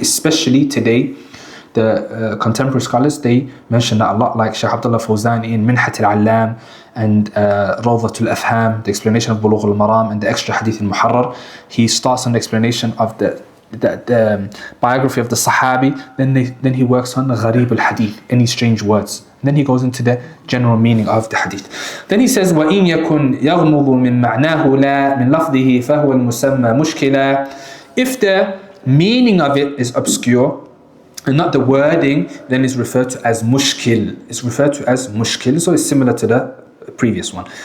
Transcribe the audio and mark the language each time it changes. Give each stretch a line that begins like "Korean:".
English: Especially today, the contemporary scholars, they mention that a lot, like Shaykh Abdullah Fawzan in Minhat al-Allam, and Rawdat al-Afham, the explanation of Bulugh al-Maram, and the extra hadith in Muharrar. He starts on the explanation of the biography of the Sahabi, then he works on Gharib al-Hadith, any strange words. And then he goes into the general meaning of the hadith.
Arabic: Then he says, وَإِنْ يَكُنْ يَغْمُضُ مِنْ مَعْنَاهُ لَا مِنْ لَفْظِهِ فَهُوَ الْمُسَمَّى مُشْكِلًا.
English: If the meaning of it is obscure and not the wording, then it's referred to as mushkil. It's referred to as mushkil, so it's similar to the previous one.